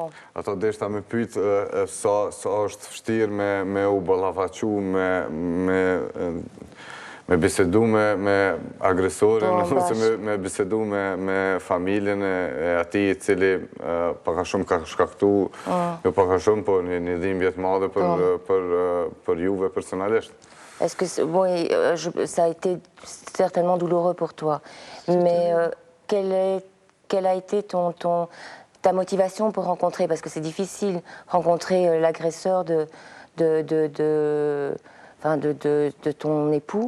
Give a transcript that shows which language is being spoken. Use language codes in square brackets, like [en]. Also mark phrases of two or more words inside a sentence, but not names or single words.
[sq] Ato deshta me pyet sa është vështirë me u ballafaqu, me bisedu me agresorin, ose me bisedu me familjen e atij i cili paka shumë ka shkaktu, jo paka shumë, po një dhimbje të madhe për juve personalisht. [fr] Est-ce que, bon, ça a été certainement douloureux pour toi, mais quelle a été ta motivation pour rencontrer, parce que c'est difficile rencontrer l'agresseur de ton époux.